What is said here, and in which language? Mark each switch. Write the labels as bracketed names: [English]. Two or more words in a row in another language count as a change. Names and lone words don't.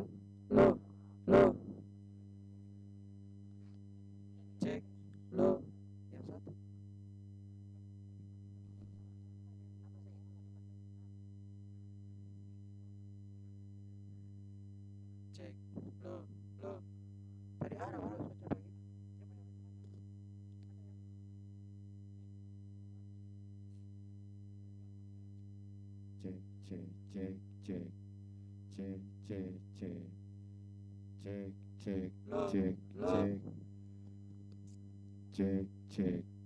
[Indonesian] Lo, lo. Cek. Lo. Yang satu. Cek. Lo, lo. Tadi ada orang sudah begitu. Cek, cek, cek, cek. Cek, cek, cek. Cek, cek, Lo, cek, lo. cek. Cek, cek.